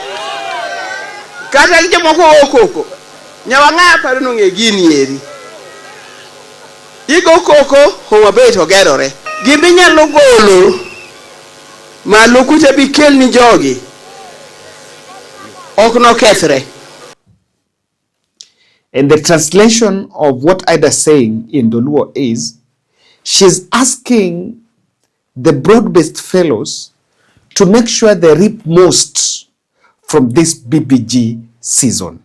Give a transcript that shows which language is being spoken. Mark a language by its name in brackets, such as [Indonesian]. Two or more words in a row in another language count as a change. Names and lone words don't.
[Luo (Kenya and Tanzania)] kata jomoko okoko Nyawang'aya paro no nge gini eri igo koko Homa Bay to gerore giminyalo golo maluku te bikel ni jogi ok no kethre. [English] And the translation of what Ida is saying in Doluo is, she's asking the broad-based fellows to make sure they reap most from this BBG season.